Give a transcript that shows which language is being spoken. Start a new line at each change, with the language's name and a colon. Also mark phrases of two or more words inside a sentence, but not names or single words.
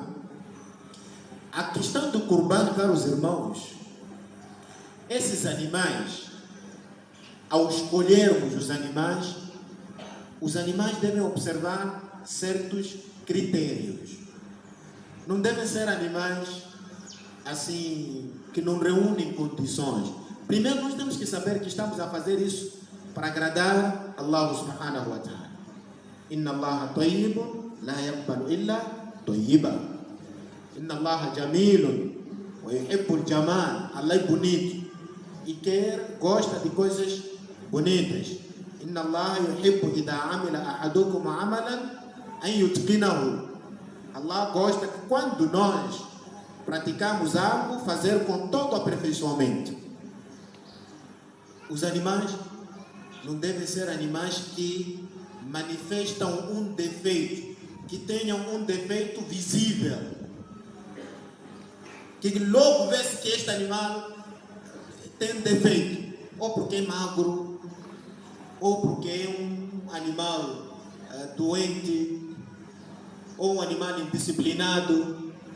Portuguese: A questão do Qurban, caros irmãos, esses animais, ao escolhermos os animais devem observar certos critérios. Não devem ser animais assim que não reúnem condições. Primeiro nós temos que saber que estamos a fazer isso para agradar Allah
Arabic: سبحانه وتعالى. إن الله طيب لا يقبل إلا طيبا. إن الله جميل ويحب الجمال.
Portuguese: Allah é bonito e gosta de coisas bonitas.
Arabic: إن الله يحب إذا عمل أحدكم عملا أن يتقنه.
Portuguese: Allah gosta que quando nós praticamos algo, fazer com todo aperfeiçoamento. Os animais não devem ser animais que manifestam um defeito, que tenham um defeito visível, que logo vê-se que este animal tem defeito, ou porque é magro, ou porque é um animal doente, ou um animal indisciplinado.